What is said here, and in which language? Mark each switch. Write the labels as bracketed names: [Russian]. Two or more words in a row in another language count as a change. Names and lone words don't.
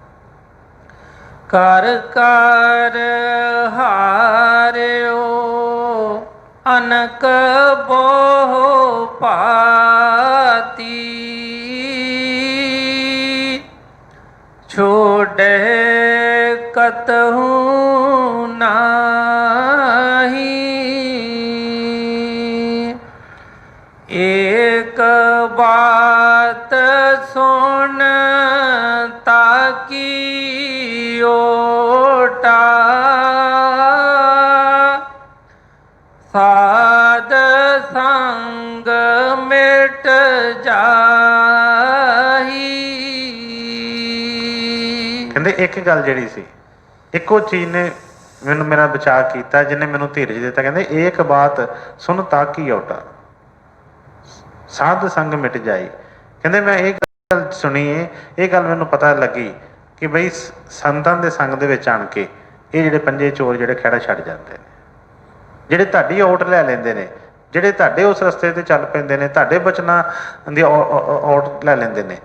[Punjabi] ਕਰ ਕਰ ਹਾਰਿਓ ਅਨਕ ਬਹੁ ਭਾਂਤੀ, ਛੋੜੇ ਕਤਹੁ ਨਾਹੀ। ਏਕ ਬਾਤ ਸੁਨ ਤਾਕੀ ਓਟਾ, ਸਾਧ ਸੰਗ ਮਿਟ ਜਾਹੀ। ਕਹਿੰਦੇ ਇੱਕ ਗੱਲ ਜਿਹੜੀ ਸੀ, ਇੱਕੋ ਚੀਜ਼ ਨੇ ਮੈਨੂੰ ਮੇਰਾ ਬਚਾਅ ਕੀਤਾ, ਜਿਹਨੇ ਮੈਨੂੰ ਧੀਰਜ ਦਿੱਤਾ। ਕਹਿੰਦੇ ਏਕ ਬਾਤ ਸੁਣ ਤਾਂ ਕੀ ਔਟਾ, ਸਾਧ ਸੰਗ ਮਿਟ ਜਾਈ। ਕਹਿੰਦੇ ਮੈਂ ਇਹ ਗੱਲ ਸੁਣੀ ਏ, ਇਹ ਗੱਲ ਮੈਨੂੰ ਪਤਾ ਲੱਗੀ ਕਿ ਬਈ ਸੰਤਾਂ ਦੇ ਸੰਗ ਦੇ ਵਿੱਚ ਆਣ ਕੇ ਇਹ ਜਿਹੜੇ ਪੰਜੇ ਚੋਰ ਜਿਹੜੇ ਖਹਿੜਾ ਛੱਡ ਜਾਂਦੇ ਨੇ, ਜਿਹੜੇ ਤੁਹਾਡੀ ਔਟ ਲੈ ਲੈਂਦੇ ਨੇ, ਜਿਹੜੇ ਤੁਹਾਡੇ ਉਸ ਰਸਤੇ ਤੇ ਚੱਲ ਪੈਂਦੇ ਨੇ, ਤੁਹਾਡੇ ਬਚਨਾਂ ਦੀ ਔਟ ਲੈ ਲੈਂਦੇ ਨੇ।